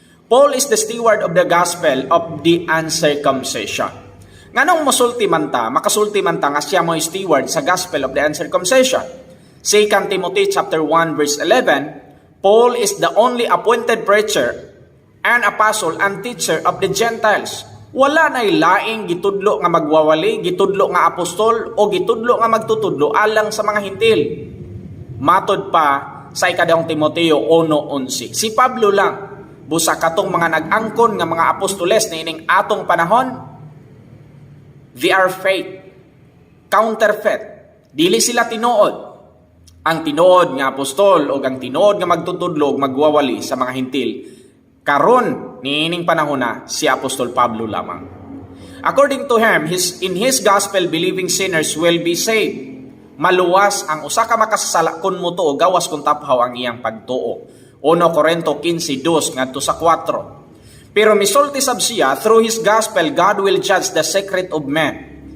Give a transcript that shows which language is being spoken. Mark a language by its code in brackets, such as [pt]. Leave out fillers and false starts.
[en] Paul is the steward of the gospel of the uncircumcision. [ceb] Nganong makasulti man ta nga siya mo steward sa [en] gospel of the uncircumcision. 2 Timothy chapter 1 verse 11, Paul is the only appointed preacher and apostle and teacher of the Gentiles. [ceb] Wala na'y laing gitudlo nga magwawali, gitudlo nga apostol, o gitudlo nga magtutudlo alang sa mga Hintil. Matod pa sa ikadawang Timoteo 1:11. Si Pablo lang, busa katong mga nag-angkon nga mga apostoles na ining atong panahon, [en] they are fake, counterfeit. [ceb] Dili sila tinuod. Ang tinuod nga apostol o ang tinuod nga magtutudlo magwawali sa mga Hintil, karon niining panahon na si Apostol Pablo lamang. [en] According to him, in his gospel, believing sinners will be saved. [ceb] Maluwas ang usa ka makasasala kun mutuo gawas kun taphaw ang iyang pagtuo. 1 Corinto 15:2 ngadto sa 4. Pero misulti sab siya, [en] through his gospel God will judge the secret of men.